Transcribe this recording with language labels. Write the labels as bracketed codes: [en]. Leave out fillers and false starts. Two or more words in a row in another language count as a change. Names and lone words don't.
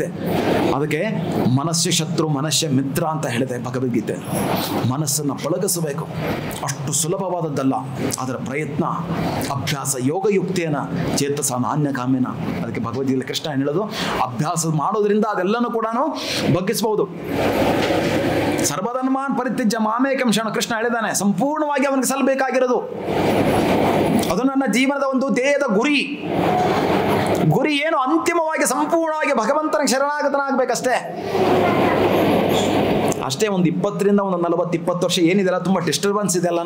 [kn] ಅದಕ್ಕೆ ಮನಸ್ಸು ಶತ್ರು ಮನಸ್ಸು ಮಿತ್ರ ಅಂತ ಹೇಳಿದೆ ಭಗವದ್ಗೀತೆ. ಮನಸ್ಸನ್ನು ಪಳಗಿಸಬೇಕು, ಅಷ್ಟು ಸುಲಭವಾದದ್ದಲ್ಲ. ಅದರ ಪ್ರಯತ್ನ, ಅಭ್ಯಾಸ, [sa] ಯೋಗಯುಕ್ತೇನ ಚೇತಸ ನಾಣ್ಯ ಕಾಮ್ಯನ. [kn] ಅದಕ್ಕೆ ಭಗವದ್ಗೀತೆ ಕೃಷ್ಣ ಹೇಳೋದು, ಅಭ್ಯಾಸ ಮಾಡೋದ್ರಿಂದ ಅದೆಲ್ಲನೂ ಕೂಡ ಬಗ್ಗಿಸಬಹುದು. [sa] ಸರ್ವಧರ್ಮಾನ್ ಪರಿತ್ಯಜ್ಯ ಮಾಮೇಕಂ ಶರಣ, [kn] ಕೃಷ್ಣ ಹೇಳಿದಾನೆ. ಸಂಪೂರ್ಣವಾಗಿ ಅವನಿಗೆ ಸಲ್ಲಬೇಕಾಗಿರೋದು ಅದು ನನ್ನ ಜೀವನದ ಒಂದು ಧ್ಯೇಯದ ಗುರಿ. ಗುರಿ ಏನು? ಅಂತಿಮವಾಗಿ ಸಂಪೂರ್ಣವಾಗಿ ಭಗವಂತನಿಗೆ ಶರಣಾಗತನಾಗಬೇಕಷ್ಟೇ. ಅಷ್ಟೇ. ಒಂದು 20ರಿಂದ ಒಂದು 40-20 ವರ್ಷ ಏನಿದೆಲ್ಲ ತುಂಬ ಡಿಸ್ಟರ್ಬೆನ್ಸ್ ಇದೆಲ್ಲಾನು.